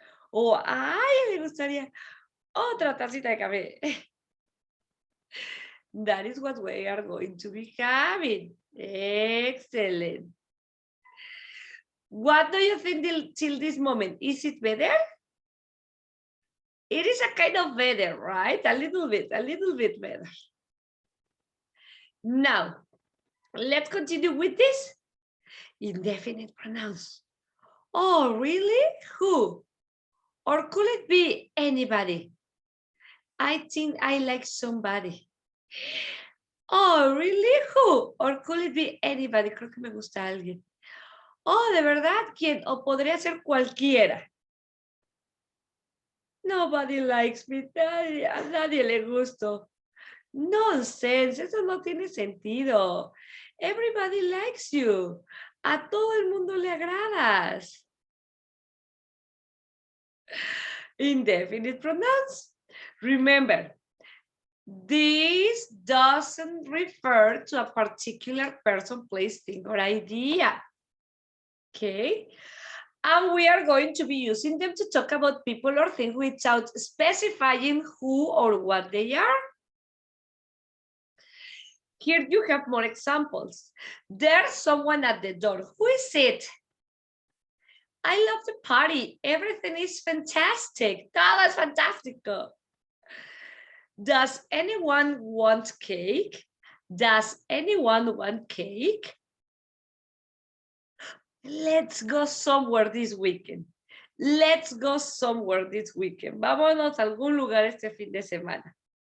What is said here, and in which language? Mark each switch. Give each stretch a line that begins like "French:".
Spanish: O a alguien le gustaría otra tacita de café.
English: That is what we are going to be having. Excellent. What do you think till this moment? Is it better? It is a kind of better, right? A little bit better. Now, let's continue with this. Indefinite pronouns. Oh, really? Who? Or could it be anybody? I think I like somebody. Oh, really? Who? Or could it be anybody?
Spanish: Creo que me gusta alguien. Oh, ¿de verdad? ¿Quién? O podría ser cualquiera.
English: Nobody likes me.
Spanish: A nadie le gusto. Nonsense, eso no tiene sentido.
English: Everybody likes you.
Spanish: A todo el mundo le agradas.
English: Indefinite pronouns. Remember, this doesn't refer to a particular person, place, thing, or idea. Okay? And we are going to be using them to talk about people or things without specifying who or what they are. Here you have more examples. There's someone at the door. Who is it? I love the party. Everything is fantastic.
Spanish: Todo es fantástico.
English: Does anyone want cake? Does anyone want cake? Let's go somewhere this weekend. Let's go somewhere this weekend.
Spanish: Vámonos a algún lugar este fin de semana.